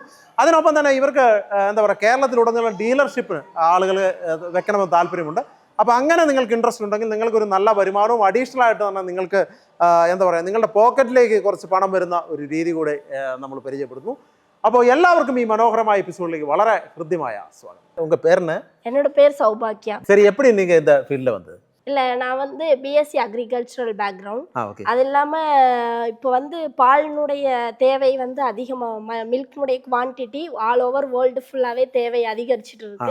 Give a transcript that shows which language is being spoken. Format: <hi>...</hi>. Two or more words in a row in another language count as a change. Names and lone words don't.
<ml>അതിനൊപ്പം തന്നെ ഇവർക്ക് എന്താ പറയുക, കേരളത്തിലുടനീളം ഡീലർഷിപ്പിന് ആളുകൾ വെക്കണമെന്ന് താല്പര്യമുണ്ട്. അപ്പോൾ അങ്ങനെ നിങ്ങൾക്ക് ഇൻട്രസ്റ്റ് ഉണ്ടെങ്കിൽ നിങ്ങൾക്കൊരു നല്ല വരുമാനവും അഡീഷണൽ ആയിട്ട് തന്നെ നിങ്ങൾക്ക് എന്താ പറയുക, നിങ്ങളുടെ പോക്കറ്റിലേക്ക് കുറച്ച് പണം വരുന്ന ഒരു രീതി കൂടെ നമ്മൾ പരിചയപ്പെടുന്നു. അപ്പോൾ എല്ലാവർക്കും ഈ മനോഹരമായ എപ്പിസോഡിലേക്ക് വളരെ ഹൃദ്യമായ സ്വാഗതം.</ml> <ta>உங்க பேர் என்ன? என்னோட பேர் சௌபாக்கியா. சரி, எப்படி நீங்க இந்த ஃபீல்ட்ல வந்தது? இல்லை, நான் வந்து</ta> <en>BSc agricultural background.</en> <ta>அது இல்லாமல் இப்போ வந்து பாலினுடைய தேவை வந்து அதிகமாக, மில்க்னுடைய குவான்டிட்டி</ta> <en>all over world</en> <ta>ஃபுல்லாகவே தேவை அதிகரிச்சுட்டு இருக்கு.</ta>